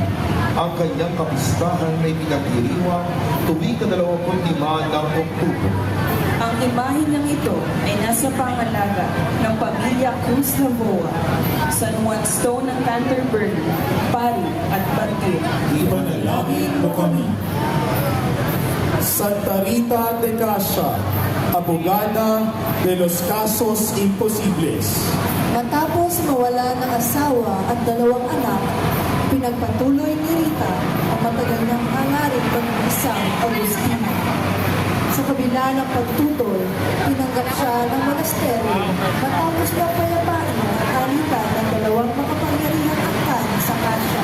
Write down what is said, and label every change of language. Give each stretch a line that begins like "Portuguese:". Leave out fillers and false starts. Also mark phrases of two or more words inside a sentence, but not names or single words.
Filipino: Ang kanyang kapistahan ay pinagdiriwang tuwing 25 ng Oktubre. Ang imahe niyang ito ay nasa pangalaga ng pamilya Cruz Navoa, San Juan Stone ng Canterbury, Pari at Martir. Ipanalangin mo kami.
Spanish: Santa Rita de Cascia, abogada de los casos imposibles.
Filipino: Matapos mawala ng asawa at 2 anak, pinagpatuloy ni Rita ang matagal ng hangarin pag-isang Agustino. Sa kabila ng pagtutol, tinanggap siya ng monasteryo matapos na payapain ang alitan ng 2 makapangyarihang angkan sa Cascia.